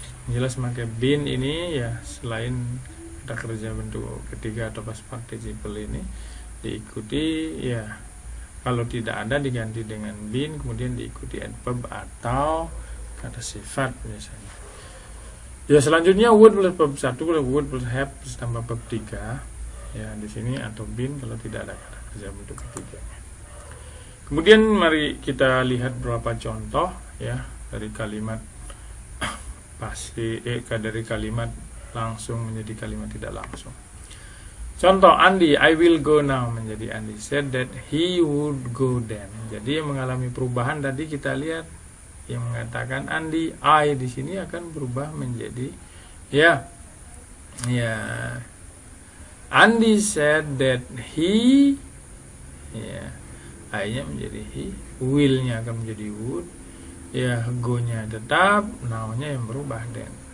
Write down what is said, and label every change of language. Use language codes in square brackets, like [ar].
[id] Jelas pakai been ini ya, selain kata kerja bentuk ketiga atau past participle ini diikuti ya, kalau tidak ada diganti dengan been, kemudian diikuti adverb atau kata sifat misalnya. [en] Ya, selanjutnya would plus verb 1 plus would plus have tambah verb 3. [id] Ya, di sini atau been kalau tidak ada kata kerja bentuk ketiganya. Kemudian mari kita lihat beberapa contoh ya dari kalimat pasti dari kalimat langsung menjadi kalimat tidak langsung. [en] Contoh, Andy, I will go now [id] menjadi [en] Andy said that he would go then. [id] Jadi yang mengalami perubahan tadi kita lihat yang mengatakan Andy, I di sini akan berubah menjadi ya [en] Andy said that he [id] ya I-nya menjadi he, will-nya akan menjadi would, ya go-nya tetap, now-nya yang berubah then.